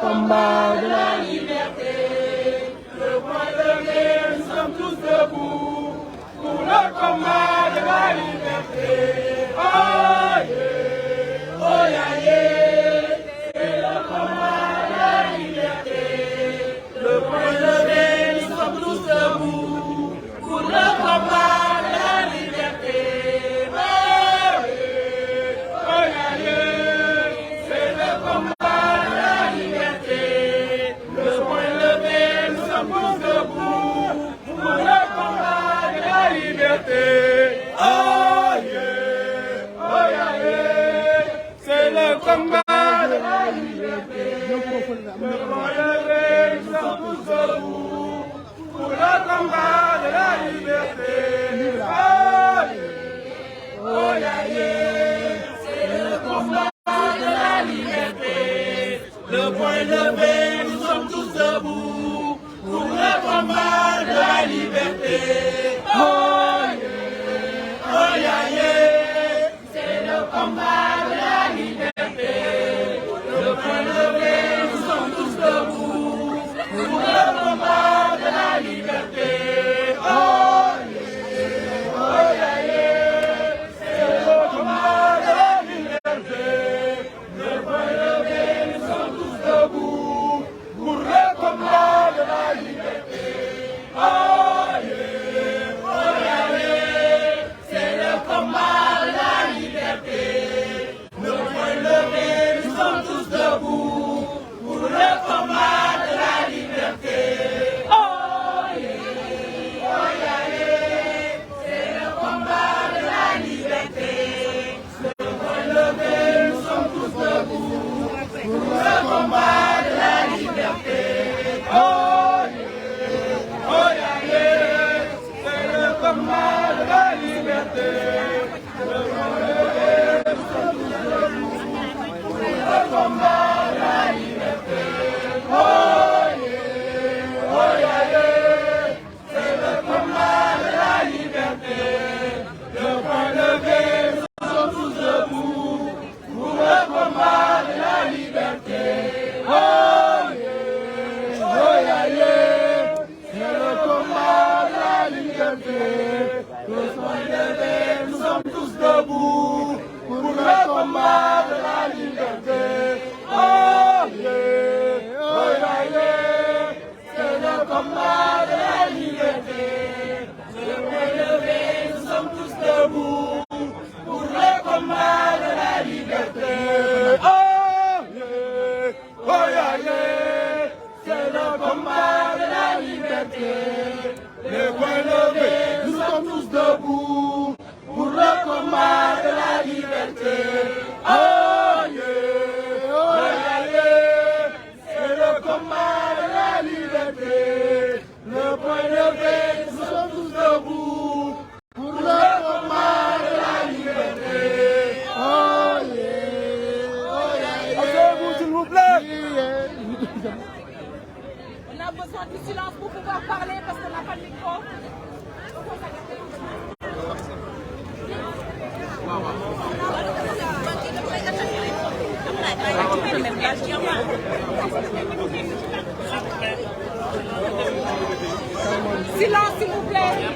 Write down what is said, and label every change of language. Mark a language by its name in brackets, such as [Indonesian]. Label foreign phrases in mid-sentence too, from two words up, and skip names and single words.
[French] combat de la liberté. Le point levé, nous sommes tous debout pour le combat de la liberté. [English] Oh yeah, oh yeah, yeah. [French] C'est le combat de la liberté. Le point levé, nous sommes tous debout pour le combat de la liberté. [English] Oh yeah, oh yeah, yeah. [French] C'est le combat de la liberté. Le point levé, nous sommes tous debout pour le combat de la liberté. [English] Oh yeah, oh yeah, yeah. [French] C'est le combat de la liberté. Le point levé, nous sommes tous debout pour le combat de la liberté. [English] Oh yeah, yeah. [French] C'est le combat de la liberté. Le point levé, nous sommes tous debout pour le combat de la liberté. [English] Oh yeah, oh yeah, yeah. [French] C'est le combat de la liberté. Le point levé, nous sommes tous debout pour le combat de la liberté. [English] Oh yeah, oh yeah, yeah. [French] C'est le combat de la liberté. Le point levé, nous sommes tous debout pour le combat de la liberté. [English] Oh yeah, oh yeah, yeah. [French] C'est le combat de la liberté. Le point levé, nous sommes tous debout pour le combat de la liberté. [English] Oh yeah, oh yeah, yeah. [French] C'est le combat de la liberté. Le point levé, nous sommes tous debout pour le combat de la liberté. [English] Oh yeah, oh yeah, yeah. [French] C'est le combat de la liberté. Le point levé, nous sommes tous debout pour le combat de la liberté. [English] Oh yeah, oh yeah, yeah. [French] C'est le combat de la liberté. Le point levé, nous sommes tous debout pour le combat de la liberté. [English] Oh yeah, oh yeah, yeah. [French] C'est le combat de la liberté. Le point levé, nous sommes tous debout pour le combat de la liberté. [English] Oh yeah, oh yeah, yeah. [French] C'est le combat de la liberté. Le point levé, nous sommes tous debout pour le combat de la liberté. [English] Oh yeah, oh yeah, yeah. [French] C'est le combat de la liberté. Le point levé, nous sommes tous debout pour le combat de la liberté. [English] Oh yeah, oh yeah, yeah. [French] C'est le combat de la liberté. Le point levé, nous sommes tous debout pour le combat de la liberté. [English] Oh yeah, oh yeah, yeah. [French] Asseyez-vous s'il vous plaît. On a besoin du silence pour pouvoir parler parce qu'on n'a pas de micro. Silence s'il vous plaît.